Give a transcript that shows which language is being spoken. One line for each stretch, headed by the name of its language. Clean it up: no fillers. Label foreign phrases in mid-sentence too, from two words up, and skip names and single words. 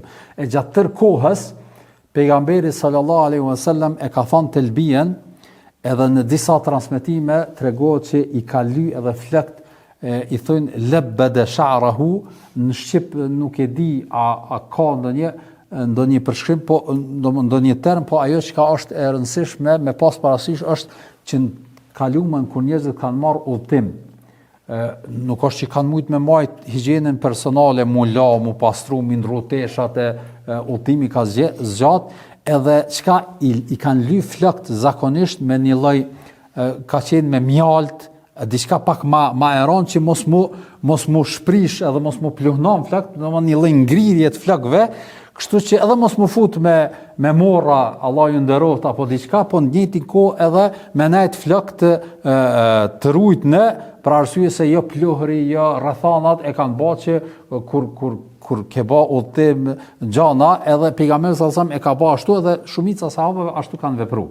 Albanian: E gjatë tërë kohës pejgamberi
Arabic: صلى الله عليه وسلم
Albanian: e ka thënë telbien, edhe në disa transmetime tregohet që i ka ly edhe flakt i thojnë
Arabic: لبّد شعره,
Albanian: në shqip nuk e di a ka ndonjë përshkrim, po ndonjë term, po ajo që ka është e rëndësishme me pas parasysh është që në kalumen kur njerëzit kanë marrë udhtim, nuk është që kanë mujt me majt higjienën personale, mu la, mu pastru, mi ndru teshat e udhimi ka zgjat, edhe çka i kanë ly flakt zakonisht me një lloj ka qenë me mjalt, diçka pak ma e rënd që mos mu shprish edhe mos mu pluhnon flakt, domethënë një lloj ngrirje të flakëve, kështu që edhe mos mu fut me morra, Allah ju nderoft apo diçka, po në njëjtin kohë edhe me nejt flakt të rujtne, për arsye se jo pluhri, jo rrethanat e kanë bërë që kur ke bë udhtim gjana, edhe pejgamberi
Arabic: صلى الله عليه وسلم
Albanian: e ka bë ashtu, edhe shumica sahabëve ashtu kanë vepruar.